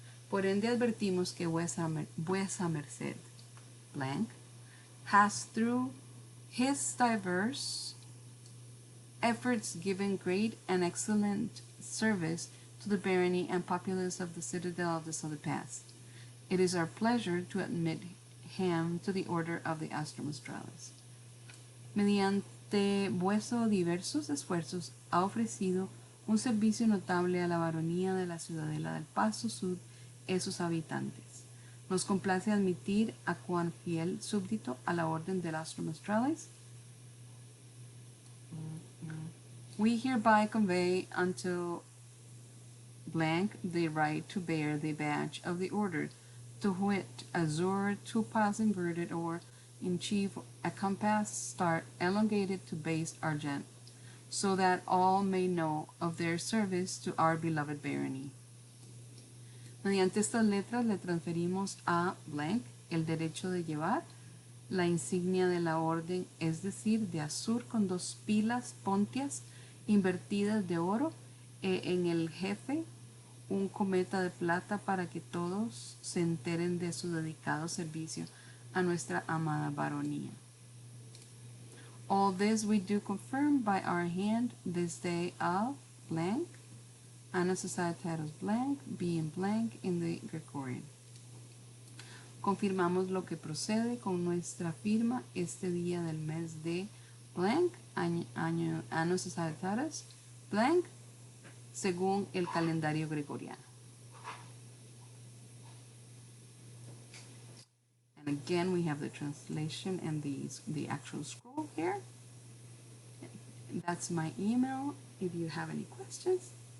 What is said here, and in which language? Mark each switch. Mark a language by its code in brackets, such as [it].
[en] Por ende advertimos que vuesa merced, blank, has through his diverse efforts given great and excellent service to the barony and populace of the Citadel of the Southern Pass. It is our pleasure to admit him to the order of the Astromostrales. [es] Mediante vuestros diversos esfuerzos ha ofrecido un servicio notable a la baronía de la Ciudadela del Paso Sud y sus habitantes. Nos complace admitir a cuán fiel súbdito a la orden del Astromostrales. [en] We hereby convey unto blank the right to bear the badge of the order, to wit, azure, 2 piles inverted, or in chief a compass star elongated to base argent, so that all may know of their service to our beloved barony. [es] Mediante estas letras le transferimos a blank el derecho de llevar la insignia de la orden, es decir, de azur con 2 pilas pontias invertidas de oro, en el jefe un cometa de plata, para que todos se enteren de su dedicado servicio a nuestra amada baronía. [en] All this we do confirm by our hand this day of blank, Anna Societatis blank, being blank in the Gregorian. [es] Confirmamos lo que procede con nuestra firma este día del mes de blank, Anno Societatis blank, según el calendario gregoriano. [en] And again, we have the translation and the actual scroll here. That's my email if you have any questions.